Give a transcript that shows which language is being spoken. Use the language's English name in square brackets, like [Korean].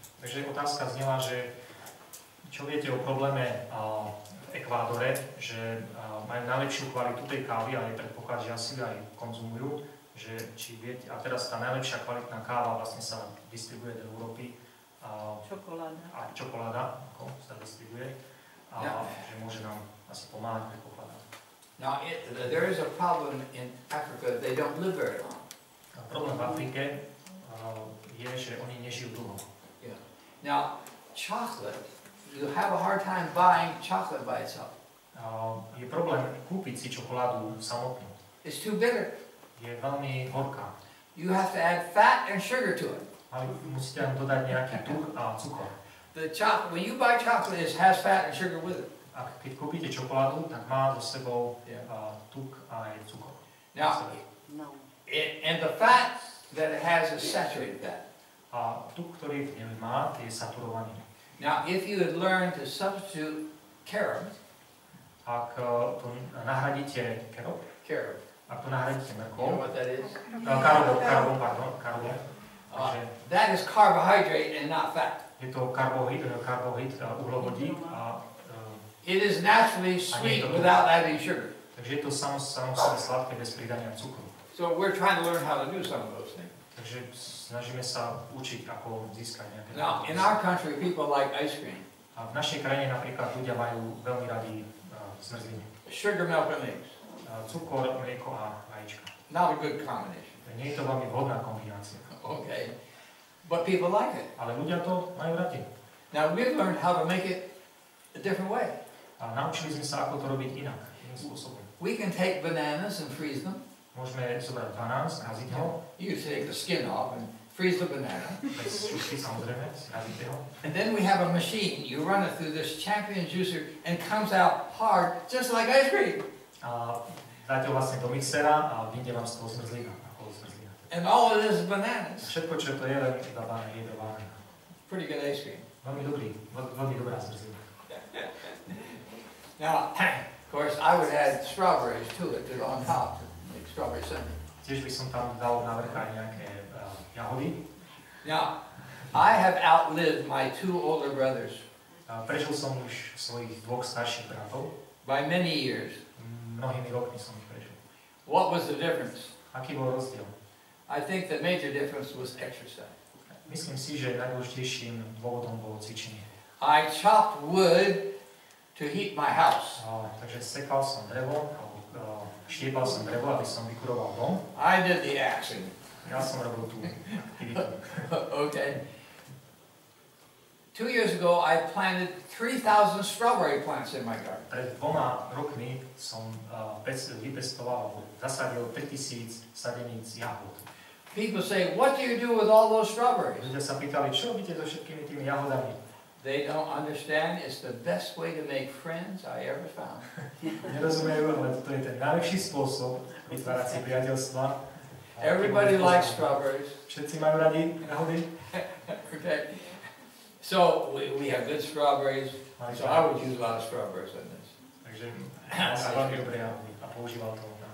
[Slovak] Takže otázka znela, že čo viete o probléme v Ekvádore, že majú najlepšiu kvalitu tej kávy, ale predpoklad, že asi aj konzumujú, že či viete, a teraz tá najlepšia kvalitná káva vlastne sa distribuje do Európy. Čokoláda. A čokoláda, ako sa distribuje, a že môže nám asi pomáhať, predpokladám. [English] Now, there is a problem in Africa. They don't live very long. [Slovak] Problém v Afrike je, že oni nežijú dlho. [English] Yeah. Now, chocolate, you have a hard time buying chocolate by itself. [Slovak] Je problém kúpiť si čokoládu samotnú. [English] It's too bitter. [Slovak] Je veľmi horká. [English] You have to add fat and sugar to it. [Slovak] Ale musíte tam dodať nejaký tuk a cukor. [English] The chocolate, when you buy chocolate, it has fat and sugar with it. [Slovak] A keď kúpite čokoládu, tak má so sebou tuk a aj cukor. [English] Now, [Slovak] No. [English] and the fat that it has is saturated fat. [Slovak] A tuk, ktorý v nej má, je saturovaný. [English] Now, if you had learned to substitute carob, [Slovak] Ak to nahradíte kerob, ak to nahradíte [English] you know [Slovak] mrkvou, [English] what that is? [Slovak] karbom, [English] That is carbohydrate and not fat. [Slovak] je to karbohyd, uhlovodík a [English] It is naturally sweet without adding sugar. [Slovak] takže je to samo sebe sladké bez pridania cukru. [English] So we're trying to learn how to do some of those things. [Slovak] Takže snažíme sa učiť, ako získať nejaké. [English] Now, in our country, people like ice cream. [Slovak] A v našej krajine napríklad ľudia majú veľmi radi zmrzliny. [English] Sugar, milk, and eggs. [Slovak] Cukor, mlieko a vajíčka. [English] Not a good combination. [Slovak] Nie je to veľmi vhodná kombinácia. [English] Okay. But people like it. [Slovak] Ale ľudia to majú radi. [English] Now, we've learned how to make it a different way. [Slovak] A naučili sme sa, ako to robiť inak, iným spôsobom. [English] We can take bananas and freeze them. [Slovak] Môžeme zobrať banán, zraziť ho. [English] You can take the skin off and freeze the banana. [Slovak] Bez šupky, samozrejme, zraziť ho. [English] And then we have a machine. You run it through this champion juicer and it comes out hard, just like ice cream. [Slovak] A dáte ho vlastne do mixera a vyjde vám z toho zmrzlina. [English] And all it is bananas. [Slovak] Všetko, čo to je, len iba banán. [English] Pretty good ice cream. [Slovak] Veľmi dobrá zmrzlina. [English] Now, of course, I would add strawberries to it, on top, make strawberry sundae. [Slovak] Tiež by som tam dal na vrch aj nejaké jahody. [English] Now, I have outlived my two older brothers. [Slovak] Prežil som už svojich dvoch starších bratov. [English] By many years. [Slovak] Mnohými rokmi som ich prežil. [English] What was the difference? [Slovak] Aký bol rozdiel? [English] I think the major difference was exercise. [Slovak] Myslím si, že najdôležitejším dôvodom bolo cvičenie. [English] I chopped wood to heat my house. [Slovak] Takže sekal som drevo, štiepal som drevo, aby som vykuroval dom. [English] I did the action. [Slovak] Ja som robil tú aktivitu. [English] Okay. 2 years ago, I planted 3,000 strawberry plants in my garden. [Slovak] Pred 2 rokmi som vypestoval, alebo zasadil 3000 sadeníc jahod. [English] People say, what do you do with all those strawberries? [Slovak] Ľudia sa pýtali, čo robíte so všetkými tými jahodami? [English] They don't understand it's the best way to make friends I ever found. [Slovak] Nerozumejú, ale to je ten najlepší spôsob vytvárať si priateľstva. [English] Everybody likes strawberries. [Slovak] Všetci majú radi jahody. [English] Okay. So we have good strawberries. So I would use a lot of strawberries in this. [Slovak] Takže sa veľmi dobré jahody a používal to.